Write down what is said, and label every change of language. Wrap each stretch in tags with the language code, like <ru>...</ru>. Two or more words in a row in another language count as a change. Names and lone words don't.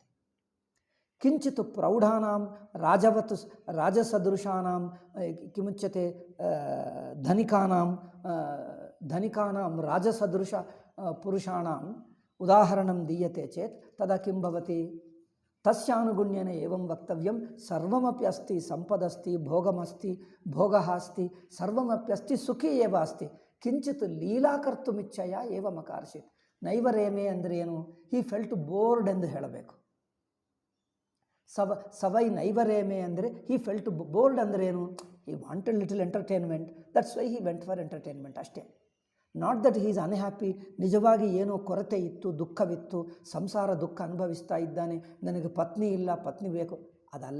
<sa>किञ्चित् प्रौढानां राजसदृशानां किमुच्यते, धनिकानां राजसदृश पुरुषाणाम् उदाहरणं दीयते चेत् तदा किं भवति? तस्यानुगुण्येन एवं वक्तव्यं, सर्वमपि अस्ति, सम्पदस्ति, भोगमस्ति, भोगः अस्ति, सर्वमपि अस्ति, सुखी एव अस्ति, किञ्चित् लीला कर्तुम् इच्छया एवम् आकर्षित्,</sa> <kn>ನೈವರೇಮೆ ಅಂದರೆ ಏನು?</kn> <en>he felt bored</en> <kn>ಎಂದು ಹೇಳಬೇಕು.</kn> <sa>ಸವೈ ನೈವರೇಮೆ</sa> <kn>ಅಂದರೆ</kn> <en>he felt bored</en> <kn>ಅಂದರೆ ಏನು?</kn> <en>he wanted little entertainment, that's why he went for entertainment ಅಷ್ಟೇ. not that he is unhappy,</en> <kn>ನಿಜವಾಗಿ ಏನೋ ಕೊರತೆ ಇತ್ತು, ದುಃಖವಿತ್ತು, ಸಂಸಾರ ದುಃಖ ಅನುಭವಿಸ್ತಾ ಇದ್ದಾನೆ, ನನಗೆ ಪತ್ನಿ ಇಲ್ಲ, ಪತ್ನಿ ಬೇಕು, ಅದಲ್ಲ.</kn>